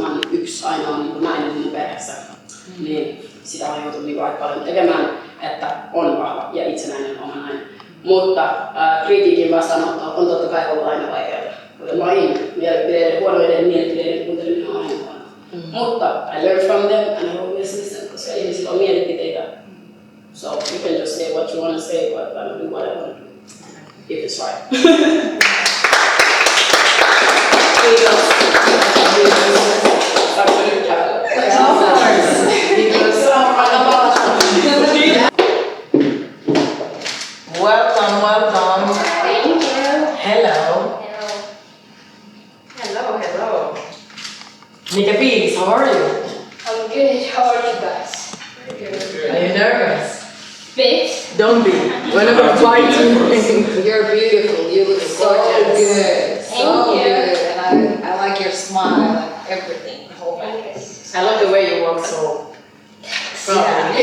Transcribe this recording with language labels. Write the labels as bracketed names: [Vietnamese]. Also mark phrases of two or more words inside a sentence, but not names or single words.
[Finnish] Mä oon yksi ainoa nainen mun perheessä. Niin sitä on joutunut niin aika paljon tekemään, että on vahva ja itsenäinen oma nainen. Mutta kritiikin vastaanotto on totta kai ollut aina vaikeaa. Huonoiden mielipideiden kuunteleminen on aina huono. [English] Mutta I learn from them and I always listen, [Finnish] koska ihmisillä on mielipiteitä. [English] So you can just say what you want to say, but I'm doing what I want to do, if it's right. [Finnish] Kiitos. [Swedish] Tack så mycket. [English] Welcome, welcome. Thank you. Hello. Hello. [Finnish] Mikä fiilis? [English] How are you? I'm good. How are you guys? Are you nervous? Bit. Don't be. We're not gonna fight you. You're beautiful. You look so good. Thank you. And I like your smile and everything. I love the way you walk so proudly.